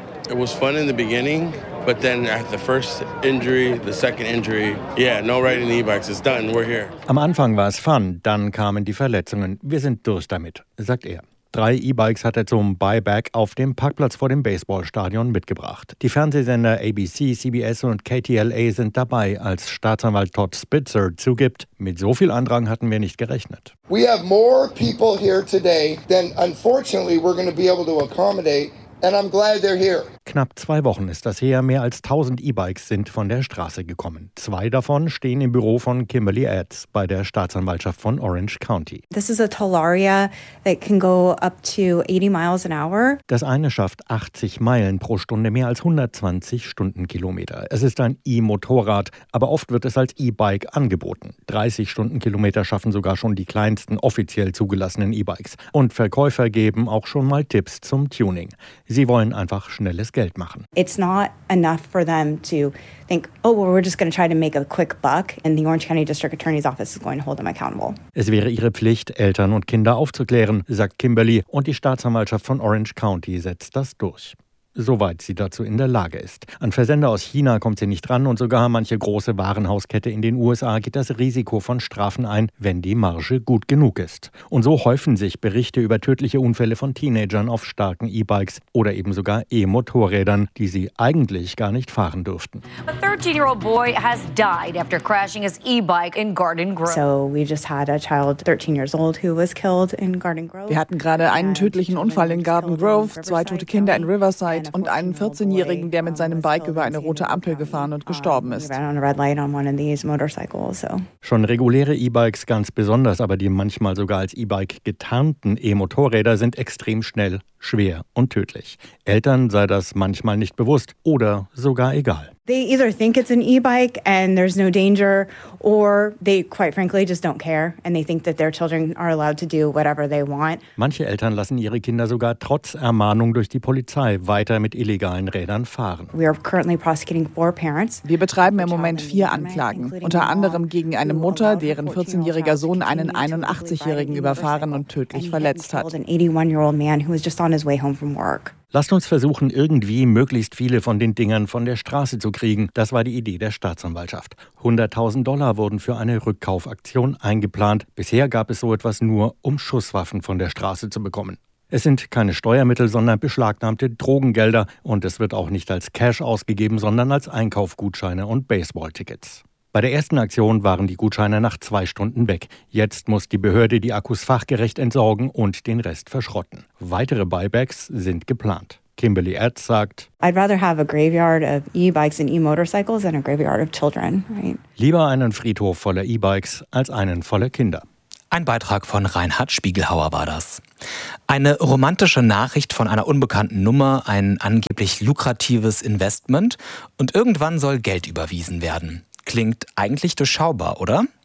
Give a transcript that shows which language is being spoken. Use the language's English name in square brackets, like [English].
[English] It was fun in the beginning, but then at the first injury, the second injury, yeah, no riding the e-bikes, it's done, we're here. [German] Am Anfang war es fun, dann kamen die Verletzungen. Wir sind durch damit, sagt er. Drei E-Bikes hat er zum Buyback auf dem Parkplatz vor dem Baseballstadion mitgebracht. Die Fernsehsender ABC, CBS und KTLA sind dabei, als Staatsanwalt Todd Spitzer zugibt, mit so viel Andrang hatten wir nicht gerechnet. [English] We have more people here today than unfortunately we're going to be able to accommodate, and I'm glad they're here. [German] Knapp zwei Wochen ist das her, mehr als 1000 E-Bikes sind von der Straße gekommen. Zwei davon stehen im Büro von Kimberly Adds bei der Staatsanwaltschaft von Orange County. [English] This is a Talaria that can go up to 80 miles an hour. [German] Das eine schafft 80 Meilen pro Stunde, mehr als 120 Stundenkilometer. Es ist ein E-Motorrad, aber oft wird es als E-Bike angeboten. 30 Stundenkilometer schaffen sogar schon die kleinsten offiziell zugelassenen E-Bikes. Und Verkäufer geben auch schon mal Tipps zum Tuning. Sie wollen einfach schnelles Geld machen. [English] It's not enough for them to think, oh, well, we're just going to try to make a quick buck and the Orange County District Attorney's Office is going to hold them accountable. [German] Es wäre ihre Pflicht, Eltern und Kinder aufzuklären, sagt Kimberly, und die Staatsanwaltschaft von Orange County setzt das durch. Soweit sie dazu in der Lage ist. An Versender aus China kommt sie nicht ran und sogar manche große Warenhauskette in den USA geht das Risiko von Strafen ein, wenn die Marge gut genug ist. Und so häufen sich Berichte über tödliche Unfälle von Teenagern auf starken E-Bikes oder eben sogar E-Motorrädern, die sie eigentlich gar nicht fahren dürften. [English] A 13-year-old boy has died after crashing his e-bike in Garden Grove. So we just had a child 13 years old who was killed in Garden Grove. [German] Wir hatten gerade einen tödlichen Unfall in Garden Grove, zwei tote Kinder in Riverside und einen 14-Jährigen, der mit seinem Bike über eine rote Ampel gefahren und gestorben ist. Schon reguläre E-Bikes ganz besonders, aber die manchmal sogar als E-Bike getarnten E-Motorräder sind extrem schnell, schwer und tödlich. Eltern sei das manchmal nicht bewusst oder sogar egal. [English] They either think it's an e-bike and there's no danger, or they quite frankly just don't care and they think that their children are allowed to do whatever they want. [German] Manche Eltern lassen ihre Kinder sogar trotz Ermahnung durch die Polizei weiter mit illegalen Rädern fahren. [English] We are currently prosecuting four parents. [German] Wir betreiben im Moment vier Anklagen, unter anderem gegen eine Mutter, deren 14-jähriger Sohn einen 81-Jährigen überfahren und tödlich verletzt hat. [English] An 81-year-old man who was just on his way home from work. [German] Lasst uns versuchen, irgendwie möglichst viele von den Dingern von der Straße zu kriegen. Das war die Idee der Staatsanwaltschaft. $100,000 wurden für eine Rückkaufaktion eingeplant. Bisher gab es so etwas nur, um Schusswaffen von der Straße zu bekommen. Es sind keine Steuermittel, sondern beschlagnahmte Drogengelder. Und es wird auch nicht als Cash ausgegeben, sondern als Einkaufgutscheine und Baseballtickets. Bei der ersten Aktion waren die Gutscheine nach zwei Stunden weg. Jetzt muss die Behörde die Akkus fachgerecht entsorgen und den Rest verschrotten. Weitere Buybacks sind geplant. Kimberly Adds sagt, [English] I'd rather have a graveyard of e-bikes and e-motorcycles than a graveyard of children, right? [German] Lieber einen Friedhof voller E-Bikes als einen voller Kinder. Ein Beitrag von Reinhard Spiegelhauer war das. Eine romantische Nachricht von einer unbekannten Nummer, ein angeblich lukratives Investment und irgendwann soll Geld überwiesen werden. Klingt eigentlich durchschaubar, oder?